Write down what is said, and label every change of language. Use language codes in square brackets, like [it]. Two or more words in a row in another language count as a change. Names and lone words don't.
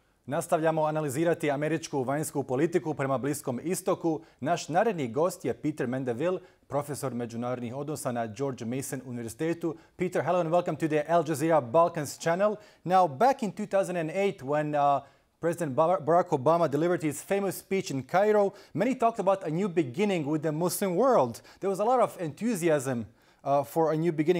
[bs] Nastavljamo analizirati američku vanjsku politiku prema Bliskom istoku. Naš naredni gost je Peter Mendeville, profesor međunarodnih odnosa na George Mason Universitetu. [en] Peter, hello and welcome to the Al Jazeera Balkans channel. Now, back in 2008, when President Barack Obama delivered his famous speech in Cairo, many talked about a new beginning with the Muslim world. There was a lot of enthusiasm for a new beginning.